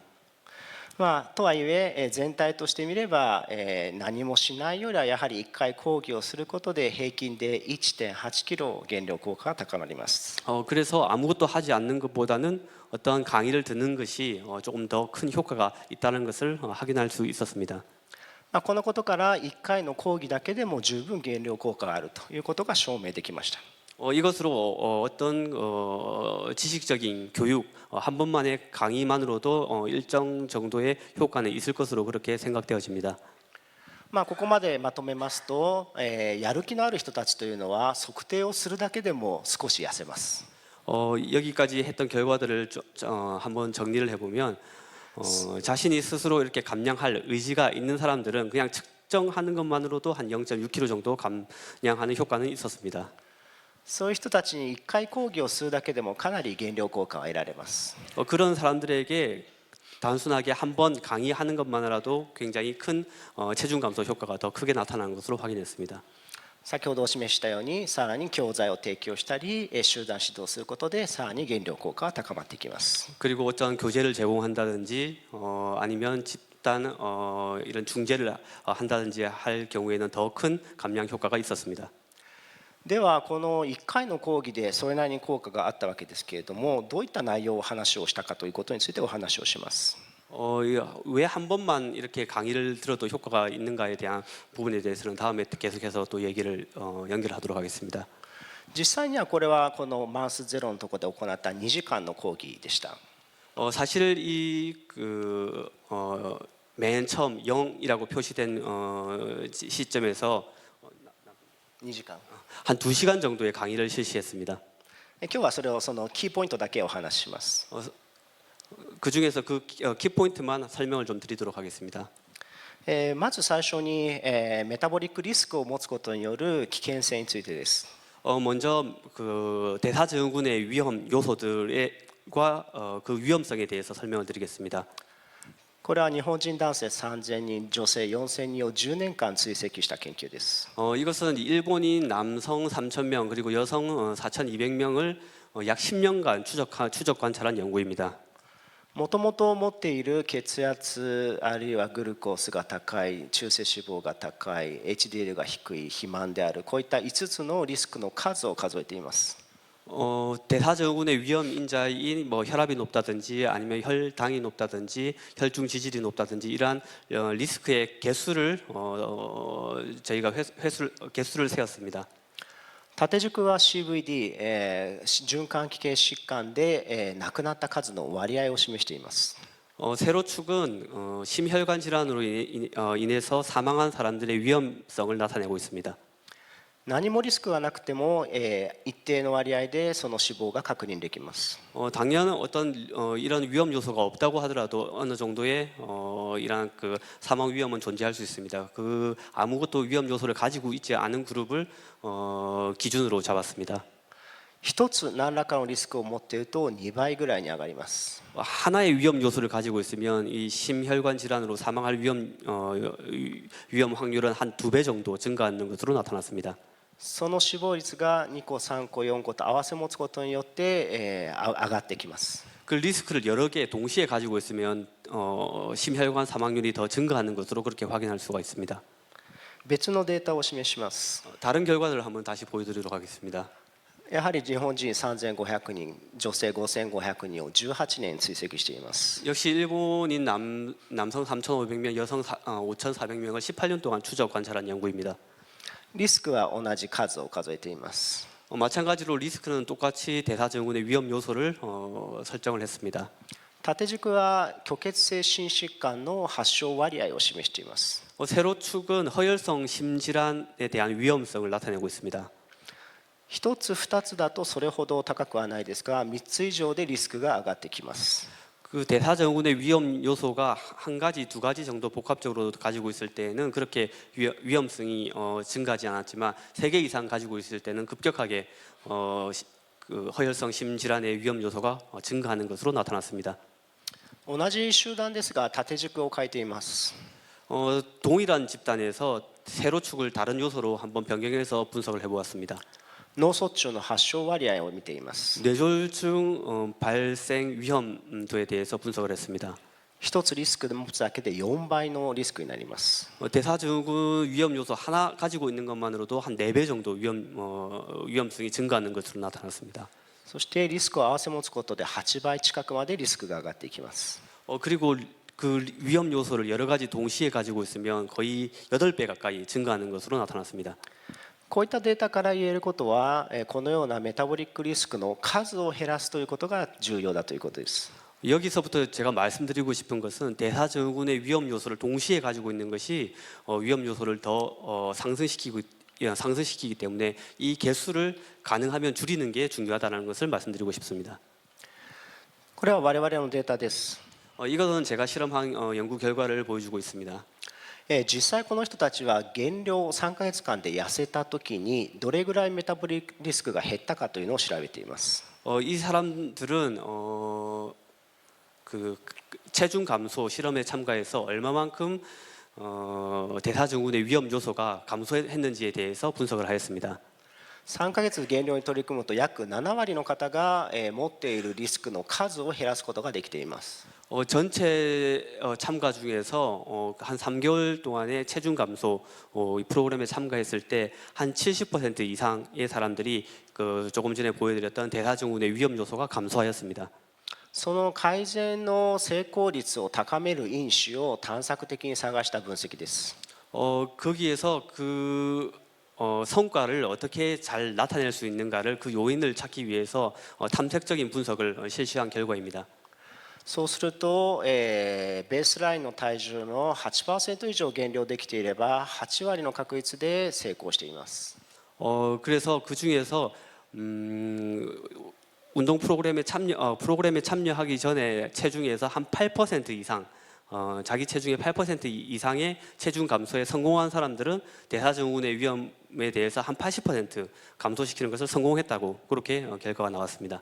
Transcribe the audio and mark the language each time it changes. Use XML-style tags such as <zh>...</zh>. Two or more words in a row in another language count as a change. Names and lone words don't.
<ja>とはいえ全体として見れば何もしないよりはやはり1回講義をすることで平均で 1.8 キロ減量効果が高まります。</ja> <ko>그래서 아무것도 하지 않는 것보다는 어떤 강의를 듣는 것이 조금 더 큰 효과가 있다는 것을 확인할 수 있었습니다.</ko> <ja>このことから1回の講義だけでも十分減量効果があるということが証明できました。</ja> <ko>이것으로 어떤 지식적인 교육 한 번만의 강의만으로도 일정 정도의 효과는 있을 것으로 그렇게 생각되어집니다.</ko> <ja>ここまでまとめますと、やる気のある人たちというのは測定をするだけでも少し痩せます。</ja> <ko>여기까지 했던 결과들을 한번 정리를 해보면 자신이 스스로 이렇게 감량할 의지가 있는 사람들은 그냥 측정하는 것만으로도 한 0.6kg 정도 감량하는 효과는 있었습니다.</ko> <ja>そういう人たちに1回講義をするだけでもかなり減量効果は得られます。</ja> <ko>그런 사람들에게 단순하게 한 번 강의하는 것만으로도 굉장히 큰 체중 감소 효과가 더 크게 나타나는 것으로 확인했습니다.</ko> <ja>先ほどお示ししたようにさらに教材を提供したり集団指導することでさらに減量効果が高まっていきます。</ja> <ko>그리고 어떤 교재를 제공한다든지 아니면 집단 이런 중재를 한다든지 할 경우에는 더 큰 감량 효과가 있었습니다.</ko> <ja>ではこの1回の講義でそれなりに効果があったわけですけれども、どういった内容を話をしたかということについてお話をします。</ja> <ko>왜 한 번만 이렇게 강의를 들어도 효과가 있는가에 대한 부분에 대해서는 다음에 계속해서 또 얘기를 연결하도록 하겠습니다.</ko> <ja>実際にはこれはこのマンスゼロのところで行った2時間の講義でした。</ja> <ko>사실 맨 처음 0이라고 표시된 시점에서</ko> <ja>2 時間。</ja> <ko>한 2시간 정도의 강의를 실시했습니다.</ko> <ja>今日はそれをそのキーポイントだけお話しします。</ja> <ko>그 중에서 그 키포인트만 설명을 좀 드리도록 하겠습니다.</ko> <ja>まず最初にメタボリックリスクを持つことによる危険性についてです。</ja> <ko>먼저 그 대사증후군의 위험 요소들과 그 위험성에 대해서 설명을 드리겠습니다.</ko> <ja>これは日本人男性3000人、女性4000人を10年間追跡した研究です。</ja> <ko>이것은 일본인 남성 3,000명 그리고 여성 4,200명을 약 10년간 추적 관찰한 연구입니다.</ko> <ja>もともと持っている血圧あるいはグルコースが高い、中性脂肪が高い、HDL が低い、肥満である、こういった5つのリスクの数を数えています。</ja> <ko>대사증후군의 위험 인자인 뭐 혈압이 높다든지 아니면 혈당이 높다든지 혈중 지질이 높다든지 이러한 리스크의 개수를 저희가 개수를 세웠습니다.</ko> <ja>縦軸は CVD、循環器系疾患で、亡くなった数の割合を示しています。</ja> <ko>세로축은 심혈관 질환으로 인해서 사망한 사람들의 위험성을 나타내고 있습니다.</ko> <ja>何もリスクがなくても、一定の割合でその死亡が確認できます。</ja> <ko>당연 어떤 이런 위험 요소가 없다고 하더라도 어느 정도의 이런 그 사망 위험은 존재할 수 있습니다. 그 아무것도 위험 요소를 가지고 있지 않은 그룹을 기준으로 잡았습니다.</ko> <ja>一つ何らかのリスクを持っていると2倍ぐらいに上がります。</ja> <ko>하나의 위험 요소를 가지고 있으면 이 심혈관 질환으로 사망할 위험 확률은 한 2배 정도 증가하는 것으로 나타났습니다.</ko> <ja>その死亡率が2個3個4個と合わせ持つことによって、上がってきます。</ja> <ko>그 리스크를 여러 개 동시에 가지고 있으면 심혈관 사망률이 더 증가하는 것으로 그렇게 확인할 수가 있습니다.</ko> <ja>別のデータを示します。</ja> <ko>다른 결과를 한번 다시 보여드리도록 하겠습니다.</ko> <ja>やはり日本人3500人、女性5500人を18年追跡しています。</ja> <ko>역시 일본인 남성 3,500명, 여성 5,400명을 18년 동안 추적 관찰한 연구입니다.</ko> <ja>リスクは同じ数を数えています。</ja> <ko>마찬가지로 리스크는 똑같이 대사증후군의 위험 요소를 설정을 했습니다.</ko> <ja>縦軸は虚血性心疾患の発症割合を示しています。</ja> <ko>세로축은 허혈성 심질환에 대한 위험성을 나타내고 있습니다.</ko> <ja>1 つ2つだとそれほど高くはないですが、3つ以上でリスクが上がってきます。</ja> <ko>그 대사증후군의 위험 요소가 한 가지, 두 가지 정도 복합적으로 가지고 있을 때는 그렇게 위험성이 증가하지 않았지만 3개 이상 가지고 있을 때는 급격하게 그 허혈성 심질환의 위험 요소가 증가하는 것으로 나타났습니다.</ko> <ja>同じ集団ですが縦軸を変えています。</ja> <ko>동일한 집단에서 세로축을 다른 요소로 한번 변경해서 분석을 해보았습니다.</ko> <ja>脳卒中の発症割合を見ています。</ja> <ko>뇌졸중 발생 위험도에 대해서 분석을 했습니다.</ko> <ja>1 つリスクで持つだけで4倍のリスクになります。</ja> <ko>대사증후군 위험 요소 하나 가지고 있는 것만으로도 한 4배 정도 위험성이 증가하는 것으로 나타났습니다.</ko> <ja>そしてリスクを合わせ持つことで8倍近くまでリスクが上がっていきます。</ja> <ko>그리고 그 위험 요소를 여러 가지 동시에 가지고 있으면 거의 8배 가까이 증가하는 것으로 나타났습니다.</ko> <ja>こういったデータから言えることは、このようなメタボリックリスクの数を減らすということが重要だということです。</ja> <ko>여기서부터 제가 말씀드리고 싶은 것은 대사증후군의 위험 요소를 동시에 가지고 있는 것이 위험 요소를 더 상승시키기 때문에 이 개수를 가능하면 줄이는 게 중요하다는 것을 말씀드리고 싶습니다.</ko> <ja>これは我々のデータです。</ja> <ko>이것은 제가 실험한 연구 결과를 보여주고 있습니다.</ko> <ja>実際この人たちは減量3ヶ月間で痩せた時にどれぐらいメタボリックリスクが減ったかというのを調べています。</ja> <ko>이 사람들은 그 체중 감소 실험에 참가해서 얼마만큼 대사증후군의 위험 요소가 감소했는지에 대해서 분석을 하였습니다.</ko> <ja>3 ヶ月減量に取り組むと約7割の方が持っているリスクの数を減らすことができています。</ja> <ko>전체 참가 중에서 한 3개월 동안의 체중 감소 프로그램에 참가했을 때 한 70% 이상의 사람들이 그 조금 전에 보여드렸던 대사증후군의 위험 요소가 감소하였습니다.</ko> <ja>その改善の成功率を高める因子を探索的に探した分析です。</ja> <ko>거기에서 그 성과를 어떻게 잘 나타낼 수 있는가를 그 요인을 찾기 위해서 탐색적인 분석을 실시한 결과입니다.</ko> <ja>そうすると、ベースラインの体重の 8% 以上減量できていれば8割の確率で成功しています。</ja> <ko>그래서 그 중에서 운동 프로그램에 참여하기 전에 체중에서 한 8% 이상 자기 체중의 8% 이상의 체중 감소에 성공한 사람들은 대사증후군의 위험에 대해서 한 80% 감소시키는 것을 성공했다고 그렇게 결과가 나왔습니다.</ko>